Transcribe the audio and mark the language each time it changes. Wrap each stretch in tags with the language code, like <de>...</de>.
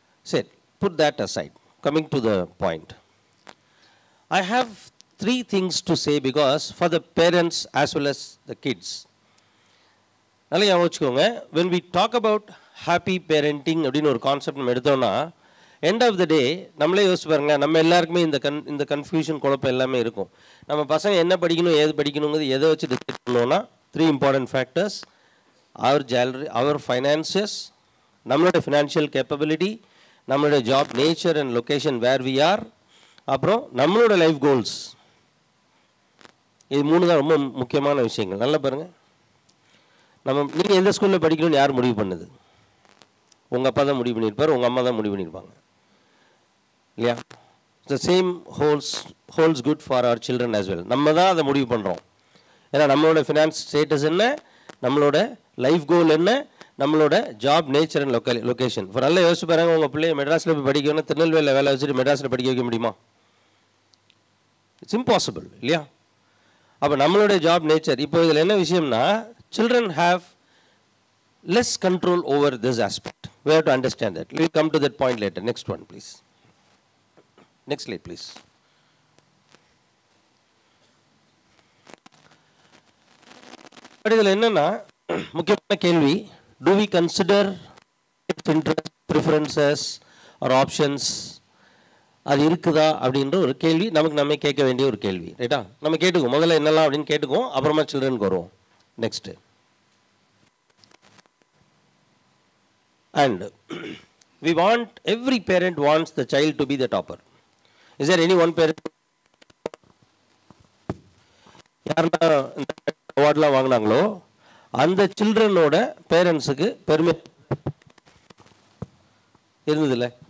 <en>Say, put that aside. Coming to the point, I have 3 things to say because for the parents as well as the kids.</en> <ta>நல்லா யோசிச்சுக்கோங்க.</ta> <en>when we talk about happy parenting</en> <ta>அப்படின்னு ஒரு concept நம்ம எடுத்தோம்னா, end of the டே நம்மளே யோசிச்சு பாருங்க, நம்ம எல்லாருக்குமே இந்த கன்ஃபியூஷன் குழப்பம் எல்லாமே இருக்கும். நம்ம பசங்க என்ன படிக்கணும், ஏது படிக்கணுங்கிறது எதை வச்சு டிசைட் பண்ணுவோம்னா</ta> <en>3 important factors: our finances,</en> <ta>நம்மளோட ஃபினான்ஷியல் கேப்பபிலிட்டி, நம்மளோட job nature and location</ta> <en>where we are,</en> <ta>அப்புறம் நம்மளோட லைஃப் கோல்ஸ். இது 3 தான் ரொம்ப முக்கியமான விஷயங்கள். நல்லா பாருங்கள். நீங்கள் எந்த ஸ்கூலில் படிக்கணும்னு யார் முடிவு பண்ணுது? உங்கள் அப்பா தான் முடிவு பண்ணியிருப்பார், உங்கள் அம்மா தான் முடிவு பண்ணியிருப்பாங்க இல்லையா?</ta> <en>The same holds good for our children as well.</en> <ta>நம்ம தான் அதை முடிவு பண்ணுறோம். ஏன்னா நம்மளோட ஃபினான்ஸ் ஸ்டேட்டஸ் என்ன, நம்மளோட லைஃப் கோல் என்ன, நம்மளோட ஜாப் நேச்சர் அண்ட் லொக்கேஷன். இப்போ நல்லா யோசிச்சு பாருங்க, உங்கள் பிள்ளைய மெட்ராஸில் போய் படிக்கணும்னா திருநெல்வேலியில் வேலை வச்சுட்டு மெட்ராஸில் படிக்க வைக்க முடியுமா?</ta> <en>it's impossible</en> <ta>இல்லையா? அப்போ நம்மளுடைய ஜாப் நேச்சர். இப்போ இதில் என்ன விஷயம்னா,</ta> <en>children have less control over this aspect. We have to understand that. We'll come to that point later. Next one, please. Next slide, please. But</en> <ta>இதில் என்னன்னா முக்கியமான கேள்வி,</ta> <en>do we consider interest, preferences or options?</en> <ta>அது இருக்குதா அப்படின்ற ஒரு கேள்வி நமக்கு நம்ம கேட்க வேண்டிய ஒரு கேள்வி. ரைட்டா? நம்ம கேட்டுக்குவோம், முதல்ல என்னெல்லாம் அப்படின்னு கேட்டுக்குவோம், அப்புறமா சில்ட்ரனுக்கு வருவோம்.</ta> <en>Next. And we want, every parent wants the child to be the topper. Is there any one parent</en> <ta>யாருன்னா அவார்ட்லாம் வாங்கினாங்களோ அந்த சில்ட்ரனோட பேரண்ட்ஸுக்கு பெருமை இருந்ததில்லை?</ta>